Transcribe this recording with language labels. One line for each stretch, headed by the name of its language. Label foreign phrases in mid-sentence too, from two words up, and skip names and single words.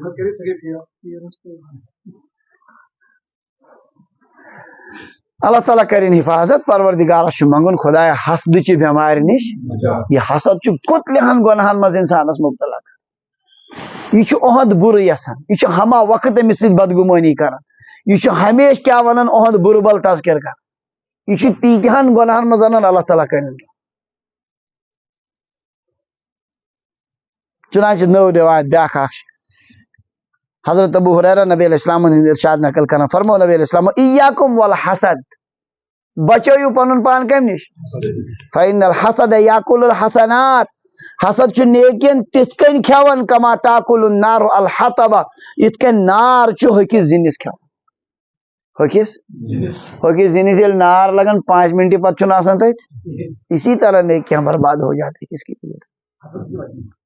Kashmiri: اللہ تعالیٰ کرن حفاظت پروردگارس چھُ منگُن خۄدایا حسدٕچہِ بٮ۪مارِ نِش یہِ حسد چھُ کُتلِہن گۄنہن منٛز انسانس مبتلا کران یہِ چھُ اُہُنٛد بُرٕ یژھان یہِ چھُ ہما وقت أمِس سۭتۍ بدگُمٲنی کران یہِ چھُ ہمیشہِ کیٛاہ ونان اُہُنٛد بُرٕ بل تذکر کران یہ تیٖتہن گۄنہن منٛز انان اللہ تعالیٰ کرن چنانچہ نٔو رِوایت بیاکھ اکھ چھِ حضرت ابو ہریرہ نبی علیہ السلامن ہُنٛد ارشاد نقل کران فرمو نبی علیہ السلام
Arabic: ایاکم والحسد
Kashmiri: بچٲیِو پنُن پان کمہِ نِش
Arabic: فإن الحسد یاکُل الحسنات
Kashmiri: حسد چھُ نیکین تِتھ کٔنۍ کھٮ۪وان
Arabic: کما تاکُل النار الحطب
Kashmiri: یِتھ کٔنۍ نار چھُ ہوٚکھِس زِنِس کھٮ۪وان ہوٚکھِس زِنِس ییٚلہِ نار لگان 5 منٹہِ پتہٕ چھُنہٕ آسان تتہِ
Urdu: اسی طرح نیکیاں برباد ہو جاتی کس کی وجہ سے